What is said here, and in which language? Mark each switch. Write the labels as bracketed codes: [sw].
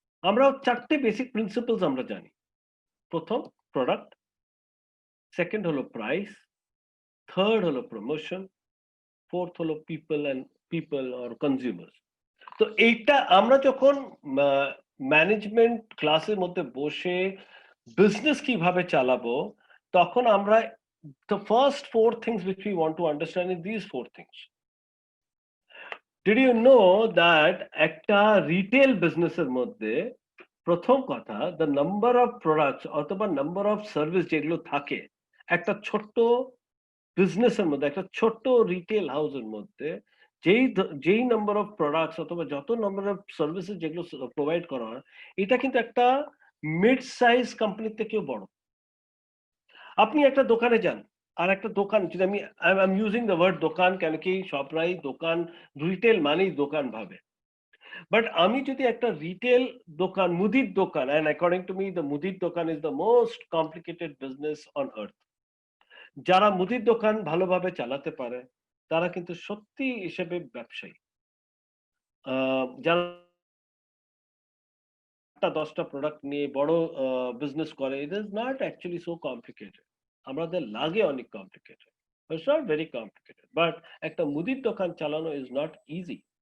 [bn] আমরা 4টে basic principles আমরা জানি। প্রথম প্রোডাক্ট, সেকেন্ড হলো প্রাইস, থার্ড হলো প্রমোশন, ফোর্থ হলো পিপল অর কনজিউমার্স। তো এইটা আমরা যখন ম্যানেজমেন্ট ক্লাসের মধ্যে বসে বিজনেস কিভাবে চালাবো, তখন আমরা [en] the first 4 things which we want to understand is these 4 things. Did you know that [bn] একটা রিটেল বিজনেসের মধ্যে প্রথম কথা, দ্য নাম্বার অফ প্রোডাক্টস অথবা নাম্বার অফ সার্ভিস যেগুলো থাকে একটা ছোট্ট বিজনেসের মধ্যে, একটা ছোট্ট রিটেল হাউসের মধ্যে, যেই নাম্বার অফ প্রোডাক্টস অথবা যত নাম্বার অফ সার্ভিসেস যেগুলো প্রোভাইড করা হয়, এটা কিন্তু একটা মিড সাইজ কোম্পানির থেকেও বড়। আপনি একটা দোকানে যান, আর একটা দোকান, যদি আমি [en] I am using the word দোকান, [bn] কেন কি সবরাই দোকান, রিটেল মানেই দোকান ভাবে। বাট আমি যদি একটা রিটেল দোকান, মুদির দোকান, [en] and according to me the মুদির dokan is the most complicated business on earth. [bn] যারা মুদির দোকান ভালোভাবে চালাতে পারে তারা কিন্তু সত্যি হিসেবে ব্যবসায়ী। যারা 10টা প্রোডাক্ট নিয়ে বড় বিজনেস করে, [en] it is not actually so complicated. [bn] আমাদের লাগে অনেক complicated, [en] it's not very complicated, but [bn] একটা মুদির দোকান চালানো [en] is not easy.